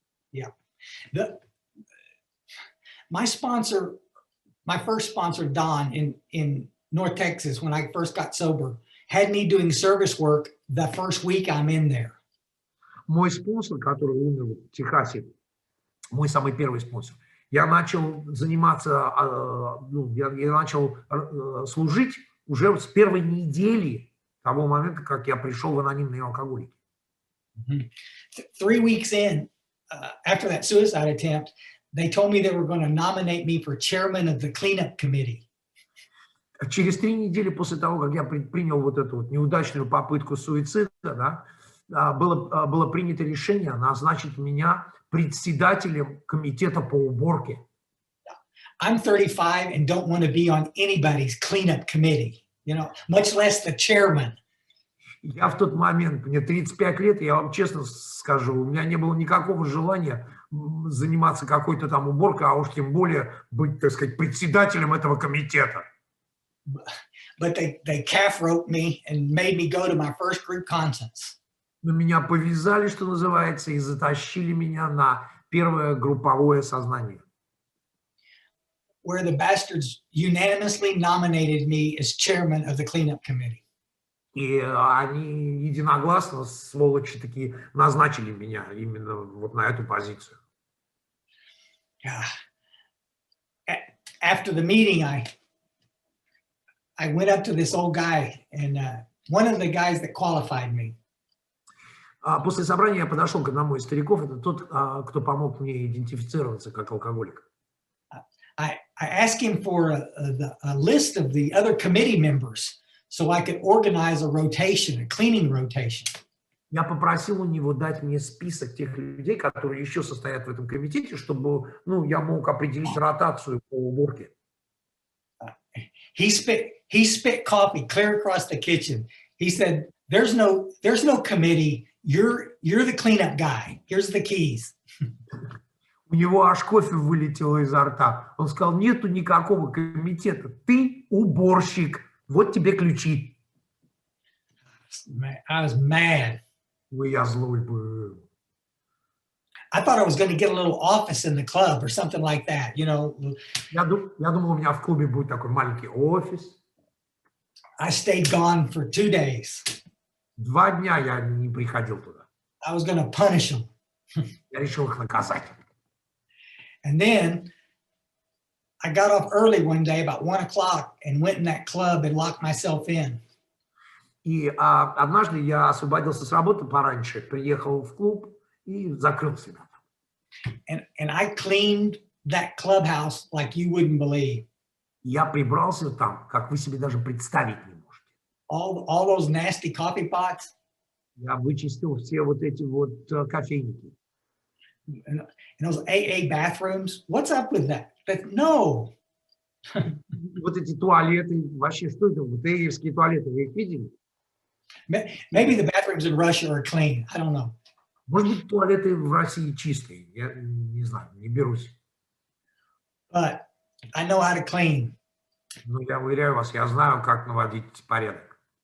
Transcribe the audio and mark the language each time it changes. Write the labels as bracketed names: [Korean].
[English] Yeah. My first sponsor, Don, in North Texas, when I first got sober, had me doing service work the first week I'm in there. [Russian] Мой спонсор, который умер в Техасе, мой самый первый спонсор, я начал заниматься, я начал служить уже с первой недели того момента, как я пришел в анонимные алкоголики. [English] 3 weeks in, after that suicide attempt, they told me they were going to nominate me for chairman of the cleanup committee. [Russian] Через 3 недели после того, как я предпринял вот эту вот неудачную попытку суицида, да, было принято решение назначить меня председателем комитета по уборке. [English] I'm 35 and don't want to be on anybody's cleanup committee, much less the chairman. [Russian] Я в тот момент, мне 35 лет, я вам честно скажу, у меня не было никакого желания заниматься какой-то там уборкой, а уж тем более быть, так сказать, председателем этого комитета. [English] But they calf roped me and made me go to my first group conference. [Russian] Но меня повязали, что называется, и затащили меня на первое групповое сознание. [English] Where the bastards unanimously nominated me as chairman of the cleanup committee. [Russian] И они единогласно, сволочи такие, назначили меня именно вот на эту позицию. [English] After the meeting, I went up to this old guy, and one of the guys that qualified me. [Russian] После собрания я подошел к одному из стариков, это тот, кто помог мне идентифицироваться как алкоголик. [English] I asked him for a list of the other committee members so I could organize a rotation, a cleaning rotation. [Russian] Я попросил у него дать мне список тех людей, которые еще состоят в этом комитете, чтобы, я мог определить ротацию по уборке. [English] He spit coffee clear across the kitchen. He said, "There's no committee. You're the cleanup guy. Here's the keys." [Russian] У него аж кофе вылетело изо рта. Он сказал, нету никакого комитета. Ты уборщик. Вот тебе ключи. [English] I was mad. [Russian] Я злой был. [English] I thought I was going to get a little office in the club or something like that, [Russian] Я думал, у меня в клубе будет такой маленький офис. [English] I stayed gone for 2 days. [Russian] 2 дня я не приходил туда. [English] I was going to punish them. [Russian] Я решил их наказать. [English] And then I got off early one day about 1 o'clock and went in that club and locked myself in. [Russian] И однажды я освободился с работы пораньше, приехал в клуб и закрыл себя. [English] And I cleaned that clubhouse like you wouldn't believe. [Russian] Я прибрался там, как вы себе даже представить не можете. [English] All those nasty coffee pots. [Russian] Я вычистил все вот эти вот кофейники. [English] in those AA bathrooms. What's up with that? But no. [Russian] Вот эти туалеты, вообще, что это? Вот эевские туалеты, вы их видели? [English] Maybe the bathrooms in Russia are clean. I don't know. [Russian] Может быть, туалеты в России чистые, я не знаю, не берусь. [English] But I know how to clean. [Russian] Но я уверяю вас, я знаю, как наводить порядок.